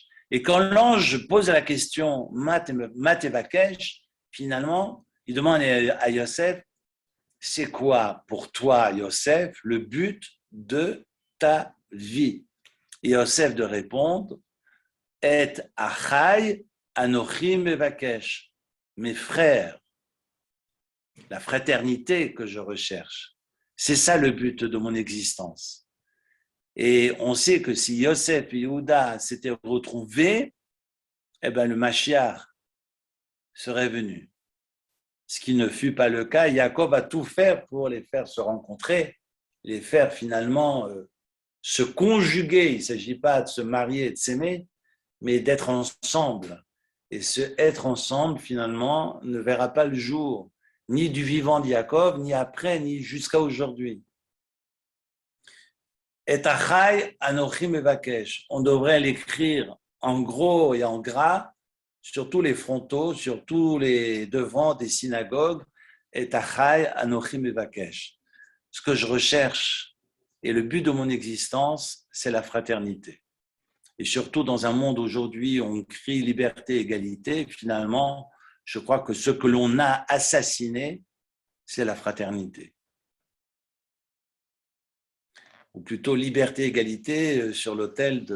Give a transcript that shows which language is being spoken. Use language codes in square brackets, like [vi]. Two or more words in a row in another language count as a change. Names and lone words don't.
[fr] Et quand l'ange pose la question [he] מה תבקש, [fr] finalement, il demande à Yosef, c'est quoi pour toi, Yosef, le but de ta vie? Et Yosef de répondre, [he] את אחי אנכי מבקש, [fr] mes frères, la fraternité que je recherche. C'est ça le but de mon existence. Et on sait que si Yosef et Yehuda s'étaient retrouvés, eh ben le Mashiach serait venu. Ce qui ne fut pas le cas. Jacob a tout fait pour les faire se rencontrer, les faire finalement se conjuguer. Il ne s'agit pas de se marier et de s'aimer, mais d'être ensemble. Et ce être ensemble, finalement, ne verra pas le jour, ni du vivant de Jacob, ni après, ni jusqu'à aujourd'hui. [he] את אחי אנכי מבקש. [fr] On devrait l'écrire en gros et en gras sur tous les frontaux, sur tous les devants des synagogues. [he] את אחי אנכי מבקש. [fr] Ce que je recherche et le but de mon existence, c'est la fraternité. Et surtout dans un monde aujourd'hui où on crie liberté, égalité, finalement, je crois que ce que l'on a assassiné, c'est la fraternité. Ou plutôt liberté, égalité sur l'autel de...